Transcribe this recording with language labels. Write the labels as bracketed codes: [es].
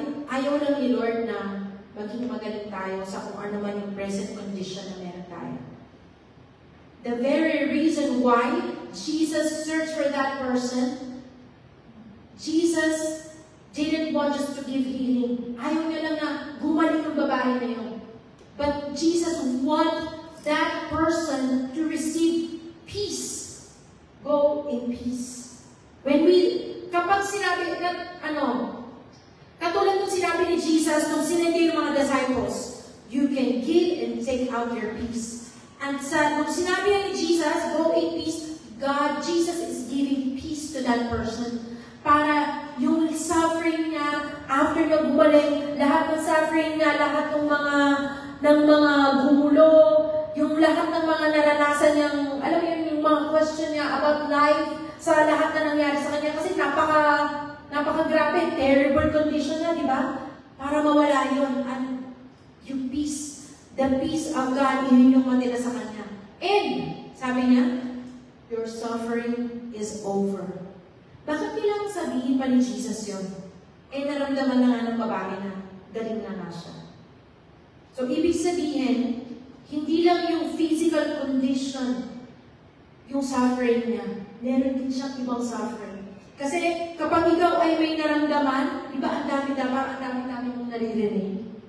[tl] Ayaw lang ni Lord na maging magaling tayo sa kung ano man yung present condition na meron tayo. [en] The very reason why Jesus searched for that person, Jesus didn't want just to give healing. [tl] Ayaw niya lang na gumaling ng babae na yun. [en] But Jesus wants that person to receive peace. Go in peace. [tl] Kapag sinabi na, katulad nung sinabi ni Jesus nung sinindi yung mga disciples, [en] "You can give and take out your peace." And [tl] nung sinabi ni [en] Jesus, "Go in peace," Jesus is giving peace to that person. [tl] Para yung suffering niya, after niya gumaling, lahat ng suffering niya, lahat ng mga gumulo, yung lahat ng mga naranasan niyang, alam mo yun, yung mga question niya about life, sa lahat na nangyari sa kanya, kasi napaka-grabe, [en] terrible condition [tl] na, di ba? Para mawala yun, and yung peace, [en] the peace of God, [tl] yun yung matila sa kanya. [en] And, [tl] sabi niya, [en] your suffering is over. [tl] Bakit kailangan sabihin pa ni Jesus yun? Naramdaman na nga ng babae na galing na nga siya. So, ibig sabihin, hindi lang yung [en] physical condition, [tl] yung suffering niya, meron din siyang ibang suffering. Kasi kapag ikaw ay may naramdaman, di ba ang dami-dami mong naririnig?